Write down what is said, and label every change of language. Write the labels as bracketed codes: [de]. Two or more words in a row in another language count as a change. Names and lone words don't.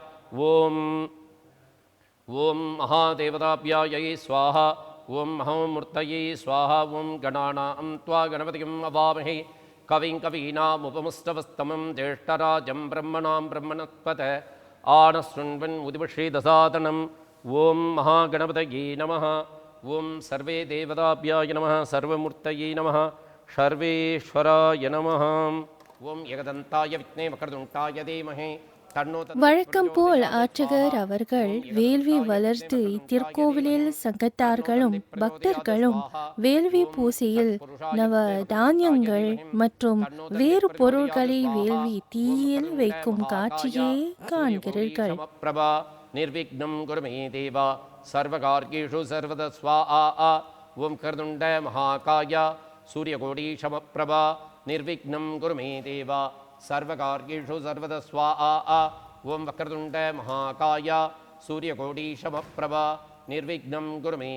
[sa] ॐ महादेवताभ्यायै स्वाहा ॐ महामूर्तये स्वाहा ॐ गणानां त्वा गणपतिं अवामहे कविं कवीनामुपमस्तवस्तमं ज्येष्ठराजं ब्रह्मणां ब्रह्मणस्पत आनशृण्वन् उदिवश्रीदसादनम् ॐ महागणपतये नमः ॐ सर्वे देवताभ्याय नमः सर्वमूर्तये नमः सर्वेश्वराय नमः ॐ एकदन्ताय विद्महे वक्रतुण्डाय धीमहि तन्नो [ta] வழக்கம் போல் ஆற்றகர் அவர்கள் வேள்வி வளர்த்து இத்திருக்கோவிலில் சங்கத்தார்களும் பக்தர்களும் வேள்வி பூசையில் நவ தானியங்கள் மற்றும் வேறு பொருட்களை வேள்வி தீயில் வைக்கும் காட்சியை காண்கிறீர்கள். [sa] பிரபா निर्विघ्नं कुरु मे देव सर्वकार्येषु सर्वदा स्वाहा ॐ कर्दुण्ड महाकाय सूर्यकोटिसमप्रभा निर्विघ्नं कुरु मे देव सर्वकार्येषु सर्वदा स्वाहा ॐ वक्रतुण्ड महाकाय सूर्यकोटिसमप्रभा निर्विघ्नं कुरु मे